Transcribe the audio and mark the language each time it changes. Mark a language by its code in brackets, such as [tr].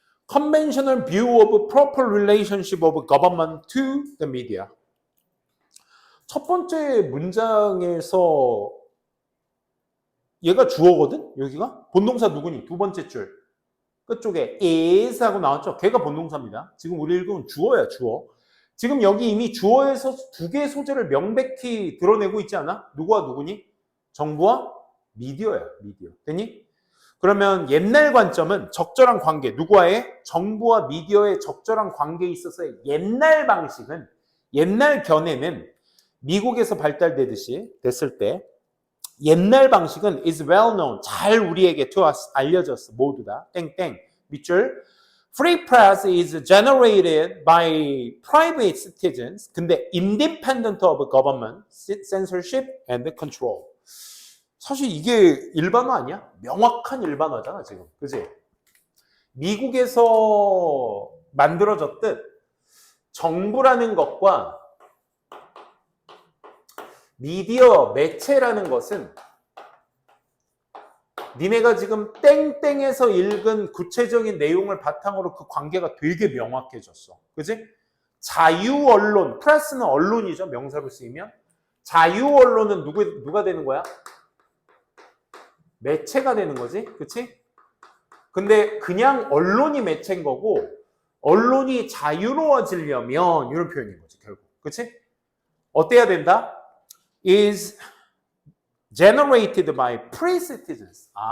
[en] Conventional view of proper relationship of government to the media. [ko] 첫 번째 문장에서 얘가 주어거든? 여기가? 본동사 누구니? 두 번째 줄. 끝쪽에 is 하고 나왔죠? 걔가 본동사입니다. 지금 우리 읽으면 주어야, 주어. 지금 여기 이미 주어에서 두 개의 소재를 명백히 드러내고 있지 않아? 누구와 누구니? 정부와 미디어야, 미디어. 됐니? 그러면 옛날 관점은 적절한 관계, 누구와의? 정부와 미디어의 적절한 관계에 있어서의 옛날 방식은, 옛날 견해는 미국에서 발달되듯이 됐을 때 옛날 방식은 [en] is well known, [ko] 잘 우리에게 [en] to us, [ko] 알려졌어, 모두 다. 땡땡, 밑줄. [en] Free press is generated by private citizens. [ko] 근데 [en] independent of government, censorship and control. [ko] 사실 이게 일반화 아니야? 명확한 일반화잖아, 지금. 그지? 미국에서 만들어졌듯 정부라는 것과 미디어, 매체라는 것은 니네가 지금 땡땡에서 읽은 구체적인 내용을 바탕으로 그 관계가 되게 명확해졌어. 그지? 자유언론, 프레스는 언론이죠. 명사로 쓰이면. 자유언론은 누가 되는 거야? 매체가 되는 거지. 그치? 근데 그냥 언론이 매체인 거고 언론이 자유로워지려면 이런 표현인 거지, 결국. 그치? 어때야 된다? [en] is generated by free citizens.